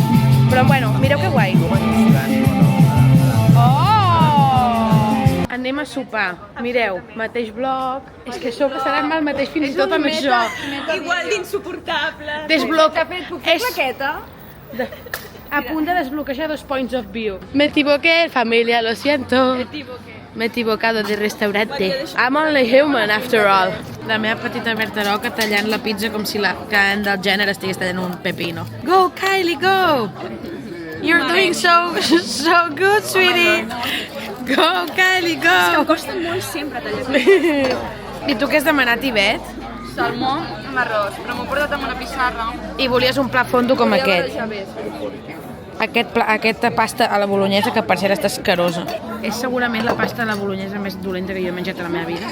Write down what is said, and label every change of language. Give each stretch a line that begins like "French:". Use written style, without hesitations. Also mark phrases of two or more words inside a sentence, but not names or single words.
Catalan: Però bueno, mireu que guai. Oh! Anem a sopar. Mireu, mateix bloc. És que això passarà el mateix fins i tot amb això. Igual d'insuportable. Desbloca. Puc fer plaqueta? A punt de desbloquejar 2
English: points of view.
Spanish: Me equivoqué, familia, lo siento. Me he equivocado de restaurante.
English: I'm only human, after all.
Catalan: La meva petita Berta Roca tallant la pizza com si la Kendall Jenner estigués tallant un pepino.
English: Go, Kylie, go! You're doing so good, sweetie. Go, Kylie, go!
Catalan: És que em costa molt sempre tallar. I tu què has demanat, Ivet? Salmó amb arròs, però m'ho he portat amb una pissarra. I volies un plat fondo com aquest. Aquesta pasta a la bolognesa, que per cert està escarosa. És segurament la pasta a la bolognesa més dolenta que jo he menjat a la meva vida.